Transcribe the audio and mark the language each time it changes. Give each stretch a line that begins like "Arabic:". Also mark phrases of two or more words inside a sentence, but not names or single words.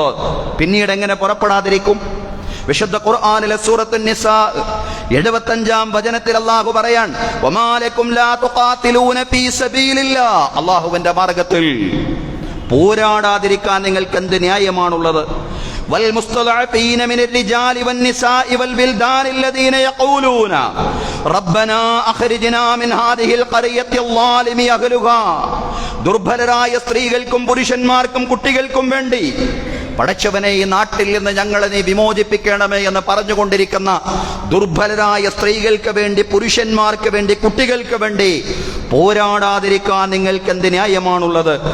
Malayalam: പിന്നീട് എങ്ങനെ പുറപ്പെടാതിരിക്കും? വിശുദ്ധ ഖുർആനിലെ സൂറത്തുൻ നിസാ 75-ാം വചനത്തിൽ അല്ലാഹു പറയാൻ,
Arabic: وما لكم لا تقاتلون في سبيل الله,
Malayalam: അല്ലാഹുവിന്റെ മാർഗ്ഗത്തിൽ പോരാടാതിരിക്കാൻ നിങ്ങൾക്ക് എന്ത് ന്യായമാണുള്ളത്?
Arabic: والمستضعفين من الرجال والنساء والولدان الذين يقولون ربنا أخرجنا من هذه القرية الظالم أهلها.
Malayalam: ദുർബലരായ സ്ത്രീകൾക്കും പുരുഷന്മാർക്കും കുട്ടികൾക്കും വേണ്ടി, പടച്ചവനെ ഈ നാട്ടിൽ നിന്ന് ഞങ്ങളെ നീ വിമോചിപ്പിക്കണമേ എന്ന് പറഞ്ഞുകൊണ്ടിരിക്കുന്ന ദുർബലരായ സ്ത്രീകൾക്ക് വേണ്ടി, പുരുഷന്മാർക്ക് വേണ്ടി, കുട്ടികൾക്ക് വേണ്ടി പോരാടാതിരിക്കാൻ നിങ്ങൾക്ക് എന്ത് ന്യായമാണുള്ളത്?